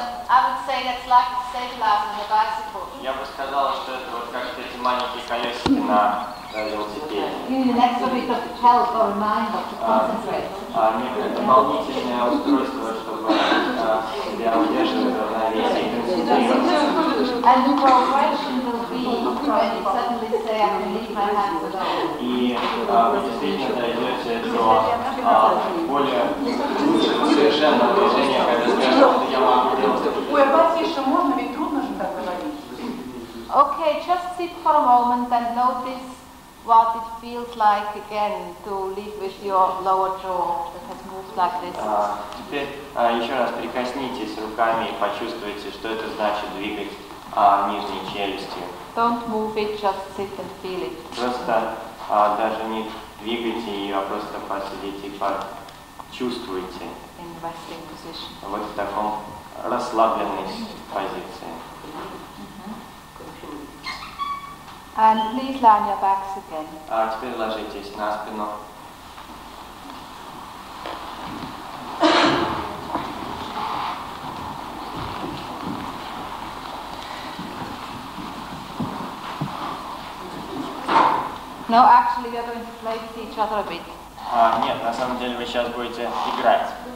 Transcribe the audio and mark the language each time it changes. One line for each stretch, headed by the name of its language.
English: I would say that's like stabilizing a bicycle.
Russian: Я бы сказала, что это вот как эти маленькие колесики на велосипеде.
English: You need an extra bit of help or reminder to concentrate.
Russian: Некое дополнительное устройство, чтобы себя удерживать в равновесии и концентрироваться.
English: And the progression will be when you suddenly say, I can leave my hands alone.
Russian: И вы действительно дойдете до более лучшего совершенного движения, когда скажете, что я могу делать. Ой, а потише можно, ведь трудно же так говорить.
English: Okay, just sit for a moment and notice what it feels like again to live with your lower jaw that has moved like this.
Russian: Теперь еще раз прикоснитесь руками и почувствуйте, что это значит двигать нижней челюстью.
English: Don't move it, just sit and feel it.
Russian: Просто даже не двигайте ее, а просто посидите и почувствуйте.
English: In resting position.
Russian: Вот в таком расслабленной позиции.
English: And please lie on your backs again.
Russian: А теперь ложитесь на спину.
English: No, actually, we are going to play with each other a bit.
Russian: Нет, на самом деле вы сейчас будете играть.